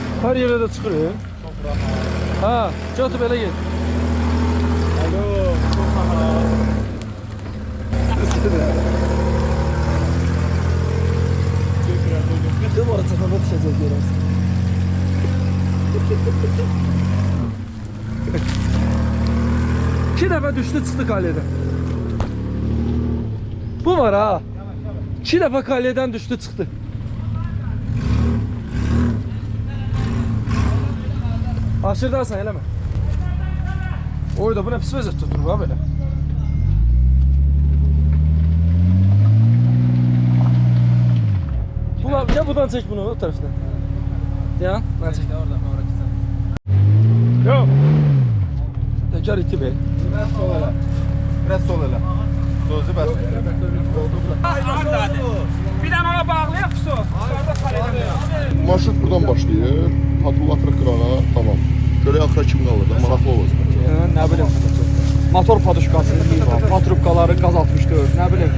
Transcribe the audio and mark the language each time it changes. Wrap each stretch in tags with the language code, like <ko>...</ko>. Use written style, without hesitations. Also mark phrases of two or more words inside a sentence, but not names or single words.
<az>Hər yerə də çıxır. Ha, götür belə get.</az> <tr>Alo, çok sağ ol. Değil mi?</tr> <az>Açıqlama düşəcək görərsən. İki dəfə düşdü çıxdı kalyeden. Bu var ha. İki dəfə kalyeden düşdü çıxdı. Aşırdarsan eləmə. Oy da bu nə pis vəziyyət tutur ha belə.</az> <tr>Ya buradan çek bunu o taraftan. Ya, ben çek. Yok. Tekrar iti be.</tr> <az>Biraz sol elə. Biraz sol elə. Sözü bəs. Bir dənə ona bağlayaq su. Marşrut buradan başlayır. Hatırlatır qırağa, tamam. Görək axıra kim qalır da, maraqlı olacaq. Nə bilim. Motor paduşkası, patrubkaları qaz 64, nə bilim.</az>